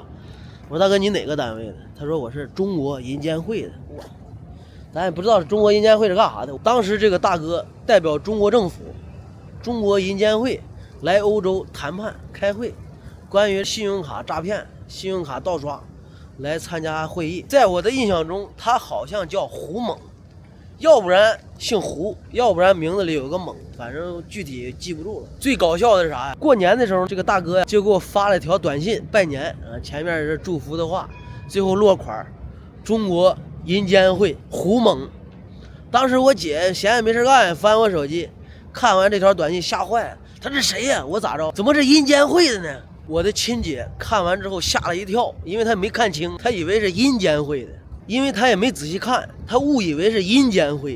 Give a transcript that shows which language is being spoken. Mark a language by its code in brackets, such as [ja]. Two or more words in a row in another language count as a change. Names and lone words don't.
[zh] 我說大哥你哪個單位的？他說我是中國銀監會的。咱也不知道中國銀監會是幹啥的。當時這個大哥代表中國政府中國银監會來歐洲談判開會，關於信用卡詐騙、信用卡盜刷來參加會議。在我的印象中，他好像叫胡猛，要不然姓胡，要不然名字裡有個猛，反正具體記不住了。最搞笑的是啥呀？过年的时候，这个大哥呀就给我发了条短信拜年啊，前面是祝福的话，最後落款中國銀監會胡猛。當時我姐閒着沒事幹，翻我手機，看完這條短信嚇壞了，他這誰呀？我咋着？怎麼是銀監會的呢？我的親姐看完之後嚇了一跳，因為她沒看清，她以為是銀監會的，因為她也沒仔細看，她誤以為是銀監會的。